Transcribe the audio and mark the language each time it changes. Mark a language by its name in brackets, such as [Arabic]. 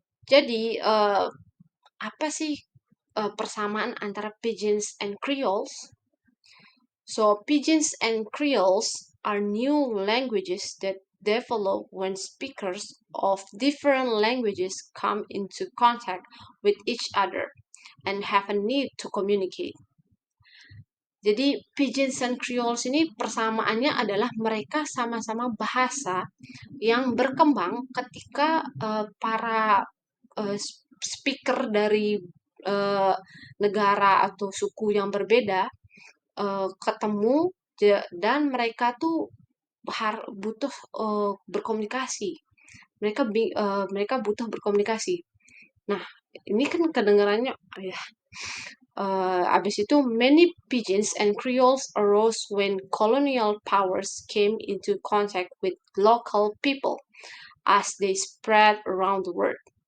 [Indonesian] Jadi, apa sih persamaan antara [English] Pidgins and Creoles? So, Pidgins and Creoles are new languages that develop when speakers of different languages come into contact with each other and have a need to communicate. [Indonesian] Jadi, [English] Pidgins and Creoles [Indonesian] ini persamaannya adalah mereka sama-sama bahasa yang berkembang ketika para speaker dari negara atau suku yang berbeda ketemu dan mereka tuh butuh berkomunikasi. Mereka butuh berkomunikasi. Nah, ini kan kedengarannya ya. Abis itu, [English] many Pidgins and Creoles arose when colonial powers came into contact with local people as they spread around the world.